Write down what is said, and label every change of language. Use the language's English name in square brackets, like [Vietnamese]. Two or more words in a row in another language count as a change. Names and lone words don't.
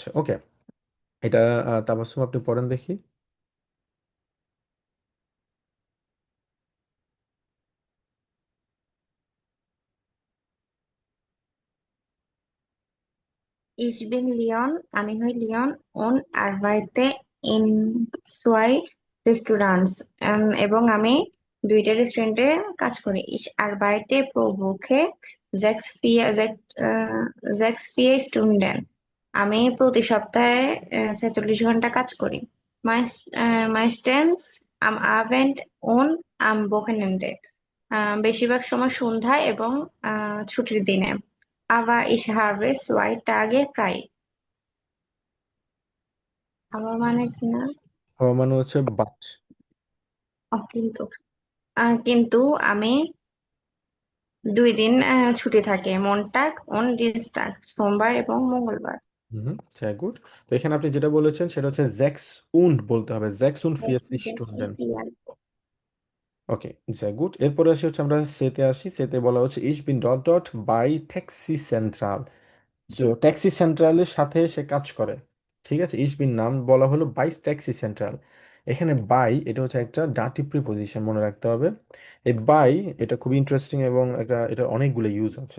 [Bangla] ওকে, এটা তাবাসসুম আপনি পড়েন দেখি। [German] Ich bin Leon, [Bangla] আমি হই লিওন, [German] und arbeite in zwei Restaurants, [Bangla] এবং আমি দুইটা রেস্টুরেন্টে কাজ করি। [German] Ich arbeite pro Woche sechs, vier Stunden, [Bangla] আমি প্রতি সপ্তাহে 46 ঘন্টা কাজ করি। [German] Meistens am Abend und am Wochenende, [Bangla] বেশিরভাগ সময় সন্ধ্যায় এবং ছুটির দিনে। [German] Aber ich habe 2 Tage frei. [Bangla] আমার মানে কি না? আমার মানে হচ্ছে বাট। কিন্তু কিন্তু আমি 2 দিন ছুটি থাকে, মনটাগ ও ডিনস্টাগ, সোমবার এবং মঙ্গলবার। হুম, [German] sehr gut। [Bangla] তো এখানে আপনি যেটা বলেছেন সেটা হচ্ছে [German] sechs und [Bangla] বলতে হবে, [German] sechs und vierzig Stunden. [Bangla] ওকে, [German] sehr gut। [Bangla] এরপরে আসি হচ্ছে আমরা সেতে আসি, সেতে বলা হচ্ছে [German] ich bin [Bangla] ডট ডট [German] bei Taxi Zentral. [Bangla] তো ট্যাক্সি সেন্ট্রালের সাথে সে কাজ করে, ঠিক আছে। [German] ich bin [Bangla] নাম বলা হলো [German] bei Taxi Zentral. [Bangla] এখানে বাই এটা হচ্ছে একটা ডাটি প্রিপোজিশন, মনে রাখতে হবে। এই বাই এটা খুবই ইন্টারেস্টিং এবং এটা অনেকগুলো ইউজ আছে।